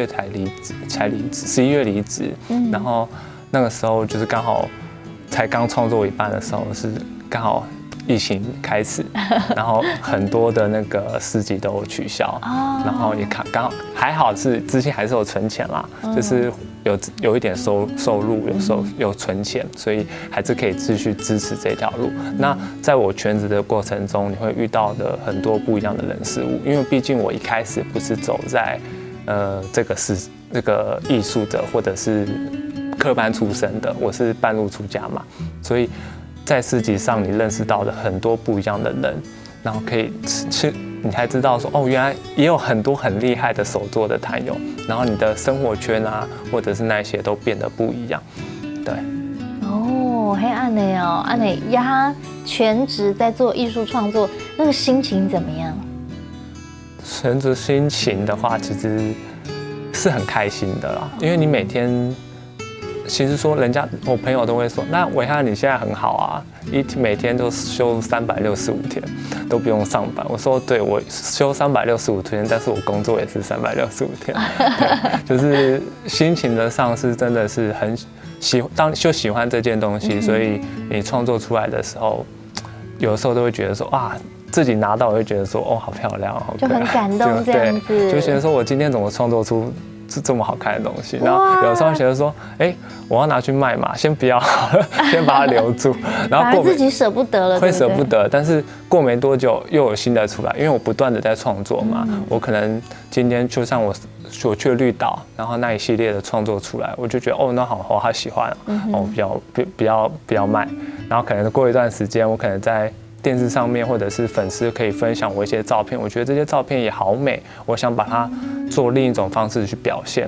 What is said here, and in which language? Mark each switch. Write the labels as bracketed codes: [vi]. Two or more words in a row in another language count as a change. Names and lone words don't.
[zh] 才離職，11月離職，然後那個時候就是剛好才剛創作一半的時候，是剛好疫情開始，然後很多的那個市集都取消，然後也剛好還好是之前還是有存錢啦，就是有一點收入，有存錢，所以還是可以繼續支持這條路。那在我全職的過程中，你會遇到的很多不一樣的人事物，因為畢竟我一開始不是走在這個藝術的或者是科班出身的，我是半路出家嘛，所以在市集上你認識到的很多不一樣的人，然後可以你才知道說原來也有很多很厲害的手作的攤友，然後你的生活圈啊或者是那些都變得不一樣，對。嘿，按你呀，全職在做藝術創作，那個心情怎麼樣？全職心情的話，其實是很開心的啦，因為你每天。其實說我朋友都會說，那偉漢你現在很好啊，每天都休365天，都不用上班。我說對，我休365天，但是我工作也是365天，就是心情的上是真的是很喜歡這件東西，所以你創作出來的時候，有的時候都會覺得說自己拿到我會覺得說好漂亮，好可愛，就很感動這樣子，就覺得說我今天怎麼創作出这么好看的东西，然后有时候觉得说，我要拿去卖嘛，先不要好了，先把它留住，然后自己舍不得了，会舍不得，但是过没多久又有新的出来，因为我不断的在创作嘛，我可能今天就像我去了绿岛，然后那一系列的创作出来，我就觉得那好，我好喜欢不要卖，然后可能过一段时间，我可能在电视上面或者是粉丝可以分享我一些照片，我觉得这些照片也好美，我想把它做另一种方式去表现。